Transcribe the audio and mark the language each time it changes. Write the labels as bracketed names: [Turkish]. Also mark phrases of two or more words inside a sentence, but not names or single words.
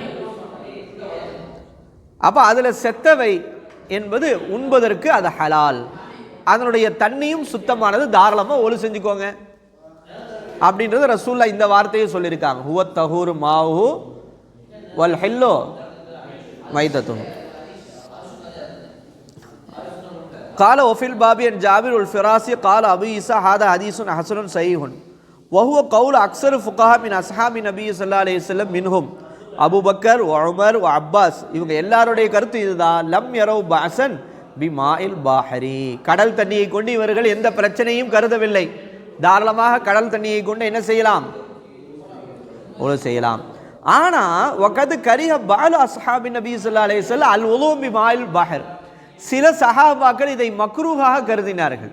[Tamil] அப்போ அதில் செத்தவை என்பது உண்பதற்கு அது ஹலால், அதனுடைய தண்ணியும் சுத்தமானது, தாராளமாக ஒழு செஞ்சுக்கோங்க அப்படின்றது ரசூலுல்லாஹ் இந்த வார்த்தையை சொல்லியிருக்காங்க, [Arabic] هو الطهور ماؤه الحل ميتته. قال وفي الباب عن جابر الفراسي قال ابو عيسى هذا حديث حسن صحيح وهو قول اكثر فقهاء من اصحاب النبي صلى الله عليه وسلم منهم [Tamil] அபு பக்கர் உமர் அப்பாஸ், இவங்க எல்லாருடைய கருத்து இதுதான், [Arabic] لم يروا بأسا بماء البحر, [Tamil] கடல் தண்ணியை கொண்டு இவர்கள் எந்த பிரச்சனையும் கருதவில்லை, தாராளமாக கடல் தண்ணியை கொண்டு என்ன செய்யலாம், ஒழு செய்யலாம். [Arabic] ஆனால் وقد كره بعض أصحاب النبي صلى الله عليه وسلم الوضوء بماء البحر, [Tamil] சில சஹாபாக்கள் இதை மக்ரூஹாக கருதினார்கள்.